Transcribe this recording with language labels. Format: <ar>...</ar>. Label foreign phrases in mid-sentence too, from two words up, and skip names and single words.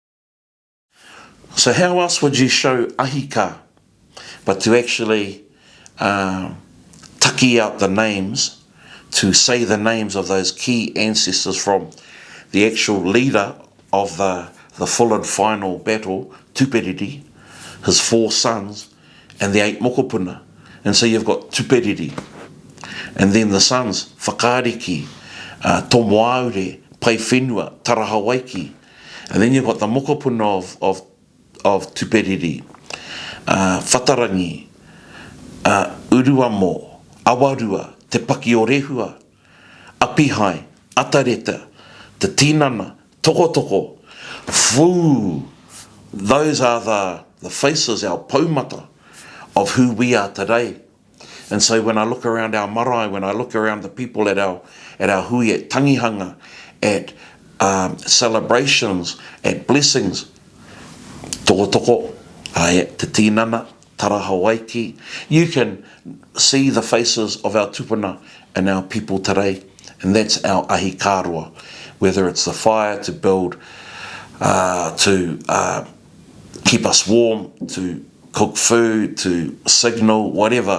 <en>So how else would you show</en> <mi>ahi kā</mi> <en>but to actually taki out the names, to say the names of those key ancestors from the actual leader of the full and final battle, Tūperiri, his 4 sons, and the 8 mokopuna. And so you've got Tūperiri, and then the sons, Whakariki, Tomoaure, Pai Whenua, Tarahawaiki, and then you've got the mokopuna of Tūperiri, Whatarangi, Uruamo, Awarua, Te Paki o Rehua, Apihai, Atareta, Te Tinana, Tokotoko, Fu. Those are the faces, our paumata, of who we are today. And so when I look around our marae, when I look around the people at our hui, at tangihanga, at celebrations, at blessings, tokotoko, te tinana, tarahawaiki, you can see the faces of our tupuna and our people today. And that's our</en> <mi>ahi kāroa,</mi> <en>whether it's the fire to build, to keep us warm, to cook food, to signal, whatever.</en>